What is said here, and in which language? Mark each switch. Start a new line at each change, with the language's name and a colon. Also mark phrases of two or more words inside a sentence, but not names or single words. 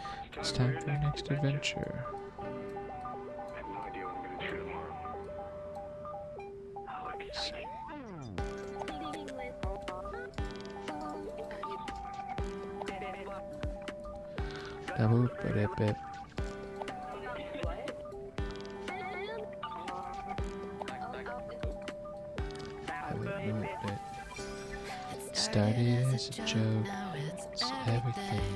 English: It's time for your next adventure. I have no idea what I'm gonna do tomorrow. I'll let you see. Ba-boop-ba-dip-bip. Started as a joke, it's everything.